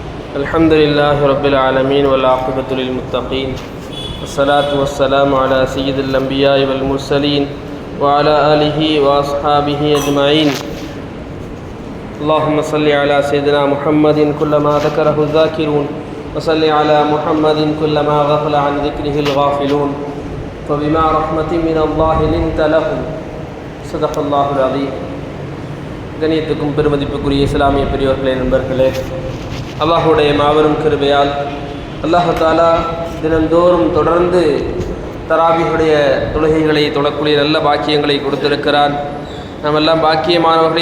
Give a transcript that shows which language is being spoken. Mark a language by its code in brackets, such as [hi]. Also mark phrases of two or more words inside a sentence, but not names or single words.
[ar] الحمد لله رب العالمين والعاقبة للمتقين والصلاة والسلام على سيد الأنبياء والمرسلين وعلى آله وأصحابه أجمعين. اللهم صل على سيدنا محمد كلما ذكره الذاكرون وصل على محمد كلما غفل عن ذكره الغافلون فبما رحمة من الله لنت لهم صدق الله العظيم. [ta] கணியத்துக்கும் பெருமதிப்புக்குரிய இஸ்லாமிய பெரியோர்களே, நண்பர்களே, அல்லாஹுடைய மாபெரும் கிருபையால் [ar] الله تعالى [ta] தினந்தோறும் தொடர்ந்து தராவிஹுடைய தொழுகைகளை தொழக்கூடிய நல்ல பாக்கியங்களை கொடுத்திருக்கிறான். நாம் எல்லாம் பாக்கியமானவர்கள்.